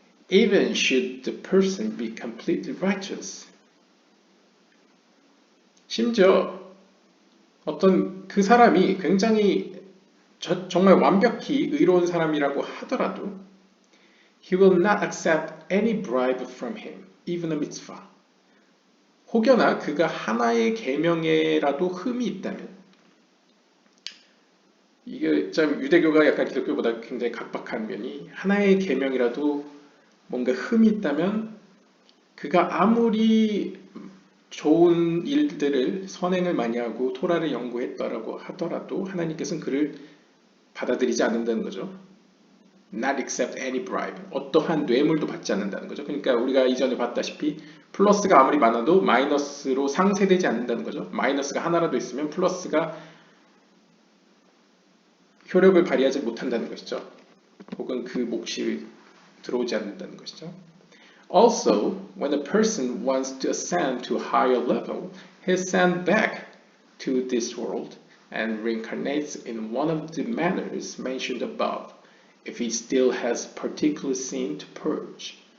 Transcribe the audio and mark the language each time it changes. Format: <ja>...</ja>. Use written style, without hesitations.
<en>Even should the person be completely righteous.</en> <ko>심지어 어떤 그 사람이 굉장히 정말 완벽히 의로운 사람이라고 하더라도</ko> <en>He will not accept any bribe from him, even a mitzvah.</en> <ko>혹여나 그가 하나의 계명에라도 흠이 있다면 이게 참 유대교가 약간 기독교보다 굉장히 각박한 면이 하나의 계명이라도 뭔가 흠이 있다면 그가 아무리 좋은 일들을 선행을 많이 하고 토라를 연구했다라고 하더라도 하나님께서는 그를 받아들이지 않는다는 거죠.</ko> <en>Not accept any bribe.</en> <ko>어떠한 뇌물도 받지 않는다는 거죠. 그러니까 우리가 이전에 봤다시피 플러스가 아무리 많아도 마이너스로 상쇄되지 않는다는 거죠. 마이너스가 하나라도 있으면 플러스가 효력을 발휘하지 못한다는 것이죠. 혹은 그 몫이 들어오지 않는다는 것이죠.</ko> <en>Also, when a person wants to ascend to a higher level, he is sent back to this world and reincarnates in one of the manners mentioned above, if he still has particular sin to purge.</en>